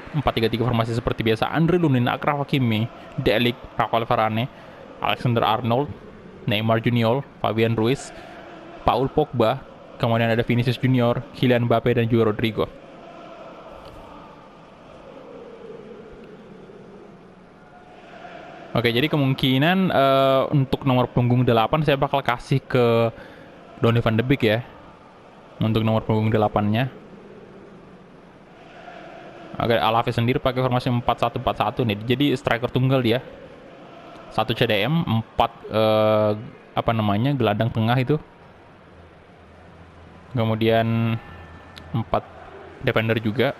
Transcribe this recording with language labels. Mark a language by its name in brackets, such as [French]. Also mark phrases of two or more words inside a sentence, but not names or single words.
[Indonesian] 4-3-3 formasi seperti biasa. Andre Lunin, Achraf Hakimi, De Ligt, Rafael Varane, Alexander Arnold, Neymar Junior, Fabian Ruiz, Paul Pogba, kemudian ada Vinicius Junior, Kylian Mbappe, dan juga Rodrigo. Oke, jadi kemungkinan untuk nomor punggung 8 saya bakal kasih ke Donny van de Beek ya. Untuk nomor punggung 8-nya. Oke, Alaves sendiri pakai formasi 4-1-4-1 nih. Jadi striker tunggal dia. 1 CDM, 4 gelandang tengah itu. Kemudian 4 defender juga.